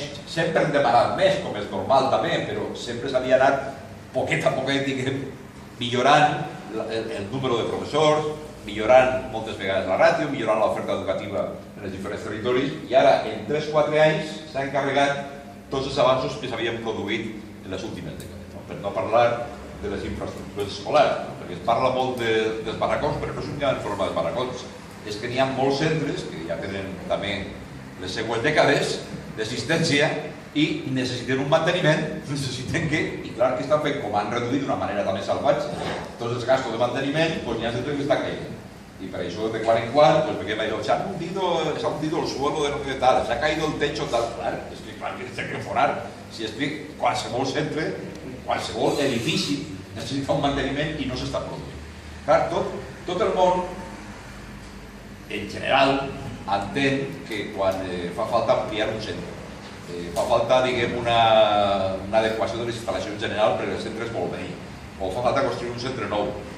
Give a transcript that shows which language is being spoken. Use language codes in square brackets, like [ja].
[ca] sempre hem demanat més, com és normal també, però sempre s'havia anat poquet a poquet, diguem, millorant el número de professors, millorant moltes vegades la ràtio, millorant l'oferta educativa en els diferents territoris, i ara, en 3-4 anys, s'han encarregat tots els avanços que s'havien produït en les últimes dècades, per no parlar de les infraestructures escolars, perquè es parla molt dels barracons, però no és únicament en forma dels barracons, és que n'hi ha molts centres, que ja tenen també les següents dècades d'assistència, i necessiten un manteniment, necessiten que, i clar que estan fent, com han reduït d'una manera també salvatge, tots els gastos de manteniment, n'hi ha centres que estan caient. [es] Y para eso de cuando en cuando, pues me queda se ha hundido el suelo de lo que tal, se ha caído el techo tal, claro, es que [ca] clar, que s'ha que forar. Si és que qualsevol centre, qualsevol edifici necessita un manteniment i no s'està produint. Clar, tot el món, en general, entén que quan fa falta ampliar un centre, fa falta, diguem, una adequació de les instal·lacions generals perquè el centre es vol venir, o fa falta construir un centre nou.